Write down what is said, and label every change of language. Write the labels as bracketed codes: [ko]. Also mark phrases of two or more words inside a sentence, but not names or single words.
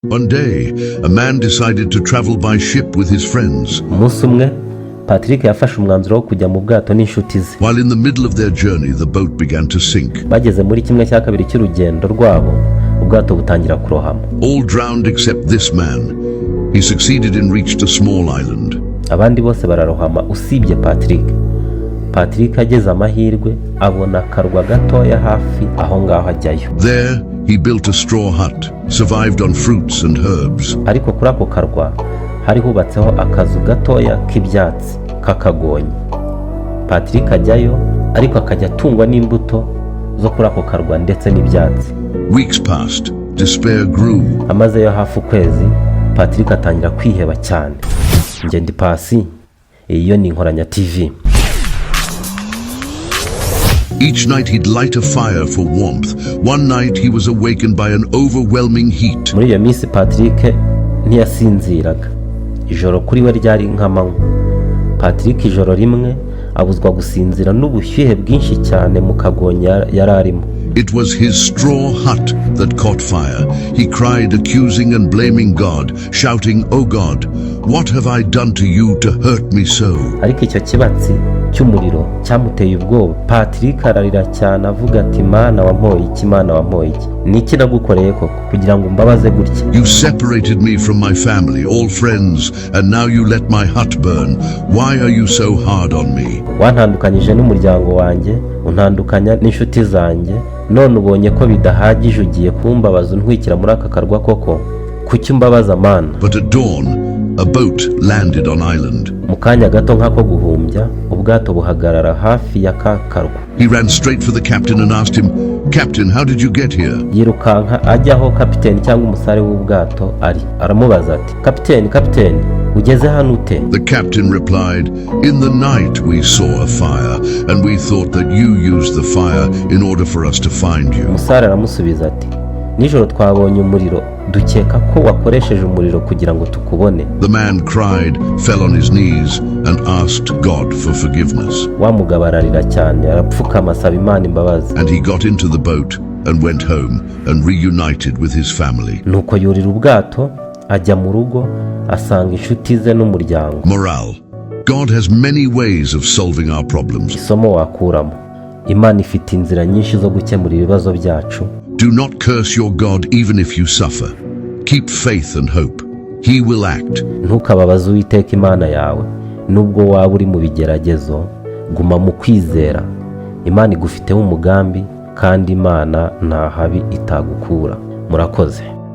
[en] One day, a man decided to travel by ship with his friends. [rw] Umunsi umwe Patrick yafashe umwanzuro wo kujya mu bwato n'inshuti ze. [en] While in the middle of their journey, the boat began to sink. [rw] Bageze muri kimwe cya kabiri cy'urugendo rwabo, ubwato butangira kurohama. [en] All drowned except this man. He succeeded and reached a small island. [rw] Abandi bose bararohama usibye Patrick. Patrick ageze amahirwe abona akarwa gatoya hafi aho ngaho ajyayo. [en] There, he built a straw hut, survived on fruits and herbs. [rw] Ariko kuri ako karwa hari hubatseho akazu gatoya k'ibyatsi kakagonye. Patrick ajyayo ariko akajya atungwa n'imbuto zo kuri ako karwa ndetse n'ibyatsi. [en] Weeks passed. Despair grew. [rw] Amazeyo hafi ukwezi, Patrick atangira kwiheba cyane. Nge ndi Pasi, iyo ni Inkoranya TV. [en] Each night he'd light a fire for warmth. One night he was awakened by an overwhelming heat. [rw] Muri iyo minsi Patrick ntiyasinziraga. Ijoro kuri we ryari nk'amanywa. Patrick ijoro rimwe abuzwa gusinzira n'ubushyuhe bwinshi cyane mu kagonya yari arimo. [en] It was his straw hut that caught fire. He cried, accusing and blaming God, shouting, "Oh God, what have I done to you to hurt me so?" [rw] Ariko icyo kibatsi cy'umuriro cyamuteye ubwoba. Patrick ararira cyane avuga ati, Mana wampoye iki, Mana wampoye iki, niki nagukoreye koko kugira ngo mbabaze gutya? [en] You separated me from my family, all friends, and now you let my hut burn. Why are you so hard on me? [rw] Wantandukanyije n'umuryango wanjye, untandukanya n'inshuti zanjye, none ubonye ko bidahagije ugiye kumbabaza untwikira muri aka karwa koko? Kuki umbabaza Mana? [en] But at dawn, a boat landed on island. [rw] Mu kanya gato nk'ako guhumbya, ubwato buhagarara hafi ya ka karwa. [en] He ran straight for the captain and asked him, "Captain, how did you get here?" [rw] Yirukanka ajya aho kapiteni cyangwa umusare w'ubwato ari. Aramubaza ati, Kapiteni, ugeze hano ute? [en] The captain replied, "In the night we saw a fire, and we thought that you used the fire in order for us to find you." [rw] Umusare aramusubiza ati, nijoro twabonye umuriro, dukeka ko wakoresheje umuriro kugira ngo tukubone. [en] The man cried, fell on his knees, and asked God for forgiveness. [rw] Wa mugabo ararira cyane, arapfukama asaba Imana imbabazi. [en] And he got into the boat and went home and reunited with his family. [rw] Nuko yurira ubwato ajya mu rugo asanga inshuti ze n'umuryango. [en] Moral: God has many ways of solving our problems. [rw] Isomo wakuramo: Imana ifite inzira nyinshi zo gukemura ibibazo byacu. [en] Do not curse your God even if you suffer. Keep faith and hope. He will act. [rw] Ntukababaze Uwiteka Imana yawe nubwo waba uri mu bigeragezo, guma mu kwizera. Imana igufiteho umugambi kandi Imana nta habi itagukura. Murakoze.